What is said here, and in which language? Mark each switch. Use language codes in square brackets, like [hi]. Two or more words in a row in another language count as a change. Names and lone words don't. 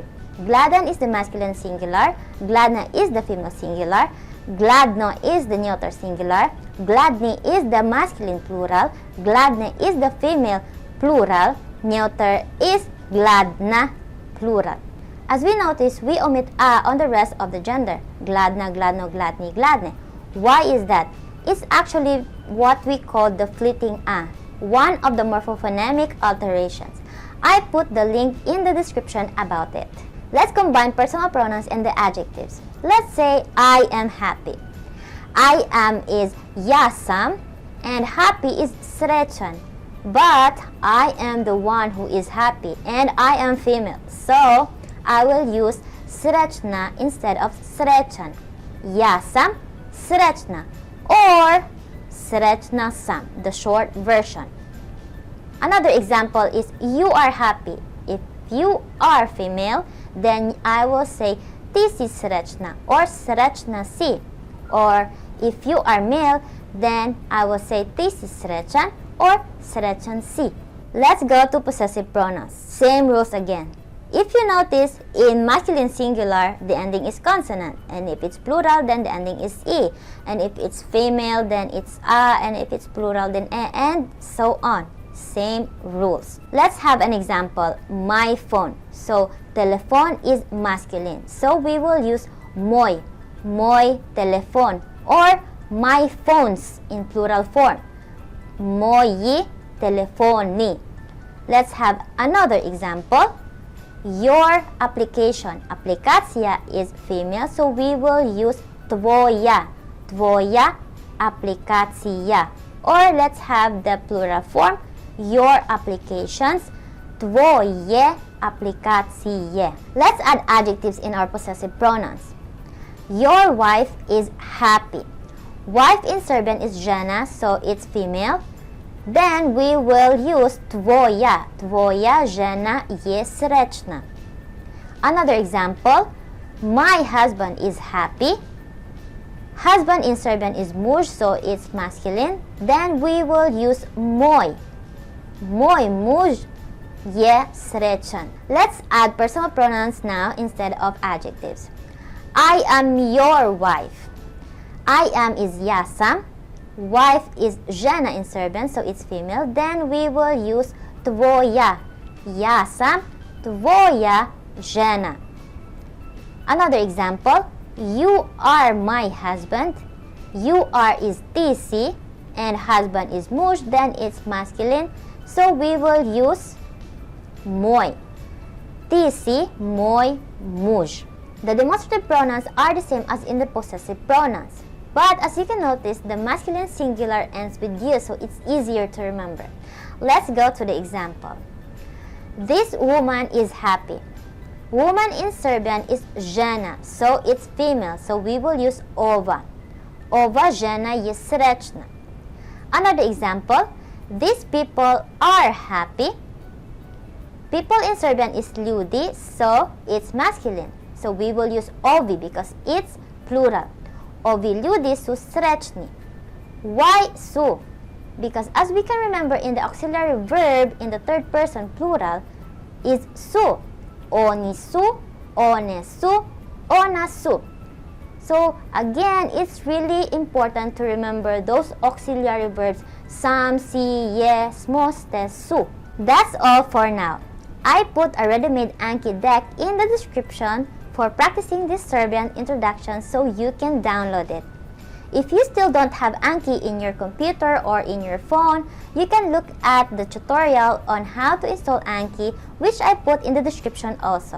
[en] Gladan is the masculine singular. Gladna is the female singular. Gladno is the neuter singular. Gladni is the masculine plural. Gladne is the female plural. Neuter is gladna plural. As we notice, we omit a on the rest of the gender. [sr] Gladna, gladno, gladni, gladne. [en] Why is that? It's actually what we call the fleeting a, one of the morphophonemic alterations. I put the link in the description about it. Let's combine personal pronouns and the adjectives. Let's say, I am happy. I am is [sr] ja sam, [en] and happy is srećan. But I am the one who is happy, and I am female. So, I will use srećna instead of srećan. [sr] Ja sam srećna, or srećna sam, [en] the short version. Another example is, you are happy. If you are female, then I will say [sr] ti si srećna, [en] or [sr] srećna si. [en] Or if you are male, then I will say [sr] ti si srećan, [en] or [sr] srećan si. [en] Let's go to possessive pronouns. Same rules again. If you notice, in masculine singular, the ending is consonant. And if it's plural, then the ending is E. And if it's female, then it's A. And if it's plural, then E. And so on. Same rules. Let's have an example. My phone. So, telephone is masculine. So, we will use moi. [sr] Moi telephone. [en] Or my phones in plural form. [sr] Moi telefoni. [en] Let's have another example. Your application. Aplikacja is female, so we will use tvoja. [sr] Tvoja aplikacija. [en] Or let's have the plural form. Your applications. [sr] Tvoje aplikacije. [en] Let's add adjectives in our possessive pronouns. Your wife is happy. Wife in Serbian is žena, so it's female. Then we will use tvoja. [sr] Tvoja žena je srećna. [en] Another example. My husband is happy. Husband in Serbian is muž, so it's masculine. Then we will use moj. [sr] Moj muž je srećan. [en] Let's add personal pronouns now instead of adjectives. I am your wife. I am is [sr] ja sam. [en] Wife is žena in Serbian, so it's female. Then we will use tvoja. [sr] Ja sam, tvoja žena. [en] Another example. You are my husband. You are is [sr] ti si, [en] and husband is muž, then it's masculine. So we will use moj. [sr] Ti si moj muž. [en] The demonstrative pronouns are the same as in the possessive pronouns. But as you can notice, the masculine singular ends with you, so it's easier to remember. Let's go to the example. This woman is happy. Woman in Serbian is žena, so it's female, so we will use ova. [sr] Ova žena je srećna. [en] Another example. These people are happy. People in Serbian is ljudi, so it's masculine. So we will use ovi because it's plural. [sr] Ovi ljudi su srećni. [en] Why su? Because as we can remember in the auxiliary verb in the third person plural is su. [sr] Oni su, one su, ona su. [en] So again, it's really important to remember those auxiliary verbs [sr] sam, si, je, smo, ste, su. [en] That's all for now. I put a ready-made Anki deck in the description for practicing this Serbian introduction so you can download it. If you still don't have Anki in your computer or in your phone, you can look at the tutorial on how to install Anki, which I put in the description also.